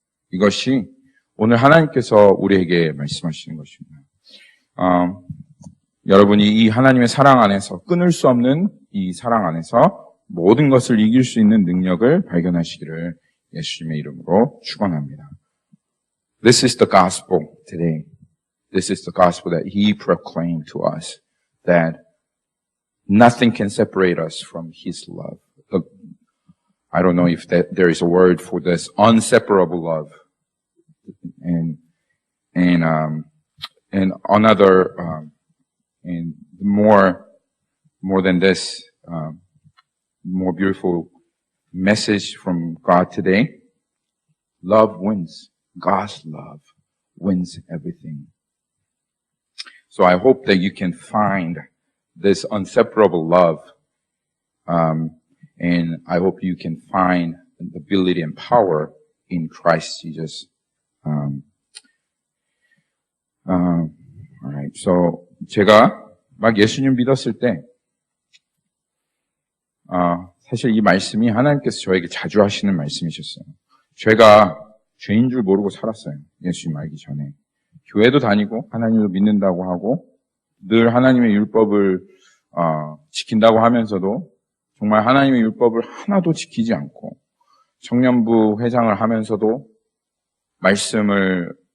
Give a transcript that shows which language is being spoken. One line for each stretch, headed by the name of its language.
Korean: 이것이 오늘 하나님께서 우리에게 말씀하시는 것입니다. 여러분이 이 하나님의 사랑 안에서 끊을 수 없는 이 사랑 안에서 모든 것을 이길 수 있는 능력을 발견하시기를 예수님의 이름으로 축원합니다.
English: This is the gospel today. This is the gospel that He proclaimed to us, that nothing can separate us from His love. I don't know if there is a word for this inseparable love, and another and more than this, more beautiful message from God today. Love wins. God's love wins everything. So I hope that you can find this inseparable love, and I hope you can find the ability and power in Christ Jesus. Alright.
Korean: So 제가 막 예수님 믿었을 때, 사실 이 말씀이 하나님께서 저에게 자주 하시는 말씀이셨어요. 제가 죄인 줄 모르고 살았어요. 예수님 알기 전에. 교회도 다니고 하나님도 믿는다고 하고 늘 하나님의 율법을 지킨다고 하면서도 정말 하나님의 율법을 하나도 지키지 않고 청년부 회장을 하면서도 말씀을